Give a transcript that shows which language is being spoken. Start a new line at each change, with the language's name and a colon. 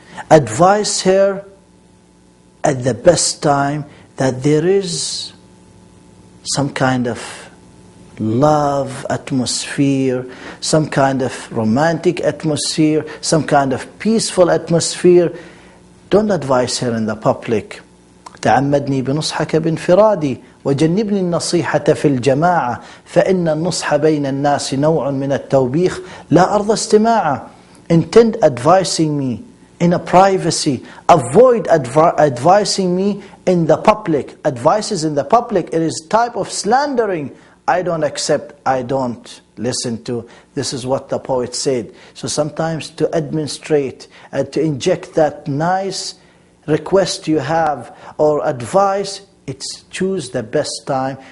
English: Advise her at the best time, that there is some kind of love atmosphere, some kind of romantic atmosphere, some kind of peaceful atmosphere. Don't advise her in the public.
Arabic: تعمدني بنصحك بانفرادي وجنبني النصيحة في الجماعة فإن النصح بين الناس نوع من التوبيخ لا أرضى استماعه.
English: Intend advising me in a privacy. Avoid advising me in the public. Advices in the public, it is type of slandering. I don't accept, I don't listen to. This is what the poet said. So sometimes to administrate, to inject that nice request you have or advice, it's choose the best time.